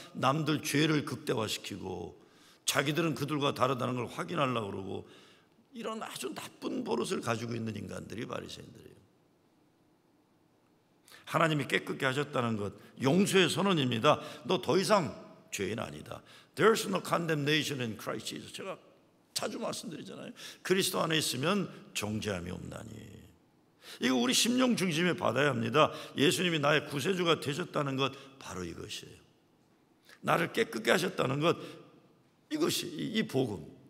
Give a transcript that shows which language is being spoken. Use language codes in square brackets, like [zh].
[ko] 남들 죄를 극대화시키고 자기들은 그들과 다르다는 걸 확인하려고 그러고, 이런 아주 나쁜 버릇을 가지고 있는 인간들이 바리새인들이에요. 하나님이 깨끗게 하셨다는 것, 용서의 선언입니다. 너 더 이상 죄인 아니다. [en] There's no condemnation in Christ Jesus. [ko] 제가 자주 말씀드리잖아요. 그리스도 안에 있으면 정죄함이 없나니. 이거 우리 심령 중심에 받아야 합니다. 예수님이 나의 구세주가 되셨다는 것, 바로 이것이에요. 나를 깨끗게 하셨다는 것, 이것이 이 복음.